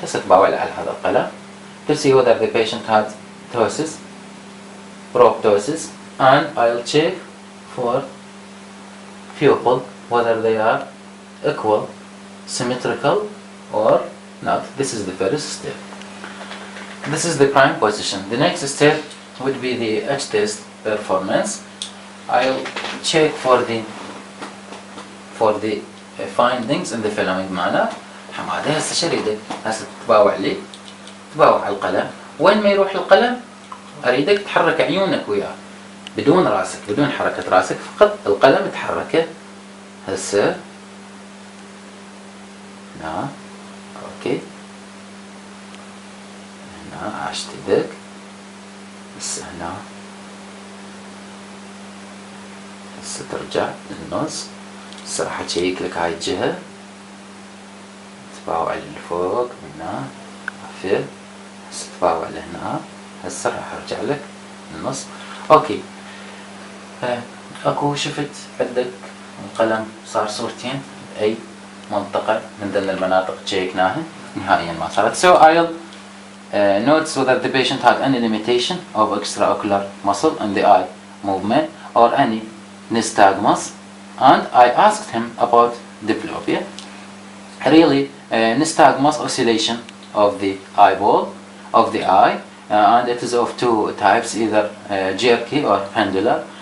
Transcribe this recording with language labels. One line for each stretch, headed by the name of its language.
Arabic: هستباوع على هذا القلم
English: to see whether the patient had ptosis, proptosis, and I'll check for pupil, whether they are equal, symmetrical, or not. This is the first step. This is the prime position. The next step would be the H test performance. I'll check for the findings in the following manner.
Arabic: حماده هسه شريدك هسه تباوع لي، تباوع القلم. وين ما يروح القلم اريدك تحرك عيونك وياه بدون راسك، بدون حركة راسك، فقط القلم تحركه. هسه هنا اوكي، هنا اشتدك، هسه هنا، هسه ترجع للنص. هسه راح اشيك لك هاي الجهة، تباوع لفوق هنا، عفوا، هسه تباوع لهنا، هسه راح ارجع لك للنص. اوكي، اكو شفت عندك القلم صار صورتين بأي منطقة من ضمن المناطق تشيكناها نهائيا ما صارت.
English: So I'll notice whether the patient had any limitation of extraocular muscle in the eye movement or any nystagmus, and I asked him about diplopia. Really, nystagmus oscillation of the eyeball, of the eye, and it is of two types, either jerky or pendular.